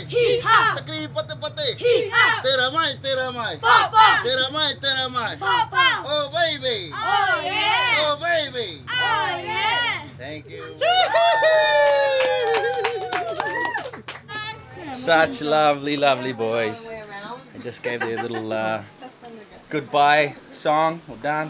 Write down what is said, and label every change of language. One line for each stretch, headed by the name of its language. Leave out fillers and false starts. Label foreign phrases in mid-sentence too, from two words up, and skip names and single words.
English: Hee-ha! Takri pate pate. Hee-ha! Tera mai, tera mai. Papa! Tera mai, tera mai. Papa! Oh baby. Oh yeah! Oh baby. Oh yeah! Thank you. Such lovely, lovely boys. I just gave their little goodbye song or dance.